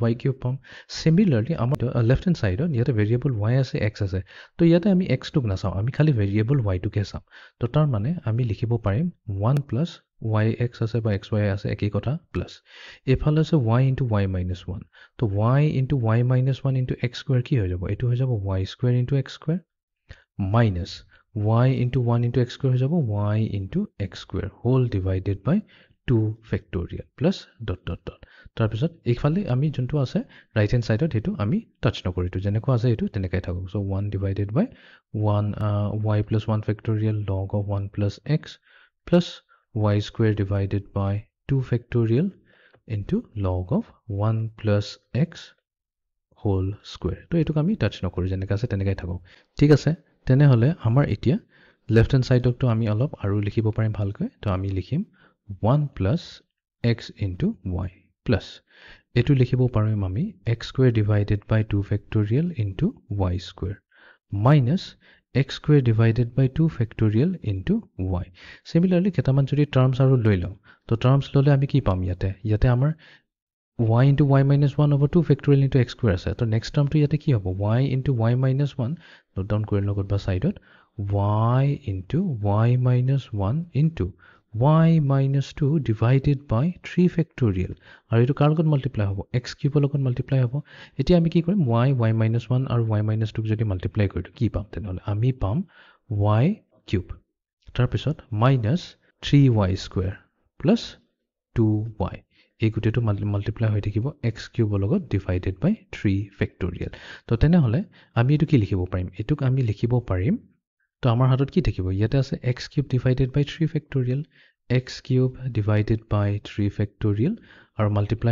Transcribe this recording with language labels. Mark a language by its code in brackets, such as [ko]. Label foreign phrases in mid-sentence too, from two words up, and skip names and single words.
[as] y কিউব পাম সিমিলাৰলি আমাৰ [en] left hand sideত [as] ইয়াতে ভেৰিয়েবল y আছে x আছে তো ইয়াতে আমি x টোক নাচাও আমি খালি ভেৰিয়েবল y টোকে চাম তো তাৰ মানে আমি লিখিব পাৰিম [en] 1 plus yx [as] আছে বা xy আছে একই কথা প্লাস এফালে আছে [en] y into y minus 1 [as] তো [en] y into y minus 1 into x square [as] কি হৈ যাব এটো হৈ যাব [en] y square into x square minus y into 1 into x square [as] হৈ যাব [en] y into x square whole divided by 2 factorial plus dot dot [as] dot তাৰ পিছত এইফালে আমি যোনটো আছে [en] right hand sideত [as] হেতু আমি টাচ নকৰিটো যেনেকৈ আছে হেতু তেনেকৈ থাকক সো [en] 1 divided by 1 y plus 1 factorial log of 1 plus x plus y square divided by 2 factorial into log of 1 plus x whole square [as] তো এটোক আমি টাচ নকৰো যেনেকৈ আছে তেনেকৈ থাকক ঠিক আছে তেনেহলে আমাৰ এতিয়া [en] left hand sideটো [as] আমি অলপ আৰু লিখিব পাৰিম ভালকৈ তো আমি লিখিম [en] 1 plus x into y plus [as] এটো লিখিব পাৰিম আমি [en] x square divided by 2 factorial into y square minus x square divided by 2 factorial into y similarly [as] কেটামান যদি টার্মস আৰু লৈ লও তো টার্মস ললে আমি কি পাম ইয়াতে আমাৰ [en] y into y minus 1 over 2 factorial into x square [as] আছে তো [en] next termটো [as] ইয়াতে কি হ'ব [en] y into y minus 1 note down [as] কৰি লগত বা সাইডত [en] y into y minus 1 into y minus 2 divided by 3 factorial [as] আৰু এটো কাৰ লগত মাল্টিপ্লাই হ'ব [en] x cube [as] লগত মাল্টিপ্লাই হ'ব এতিয়া আমি কি কৰিম [en] y minus 1 [as] আৰু [en] y minus 2 [as] যদি মাল্টিপ্লাই কৰিটো কি পাম তেনেহলে আমি পাম [en] y cube [as] তাৰ পিছত [en] minus 3y square plus [as] 2y এই গুটেটো মাল্টিপ্লাই হৈ থাকিব [en] x cube [as] লগত [en] divided by 3 factorial [as] তো তেনেহলে আমি এটো কি লিখিব পাৰিম এটোক আমি লিখিব পাৰিম তো আমাৰ হাতত কি থাকিব ইয়াতে আছে [en] x cube divided by 3 factorial x cube divided by 3 factorial [as] আৰু মাল্টিপ্লাই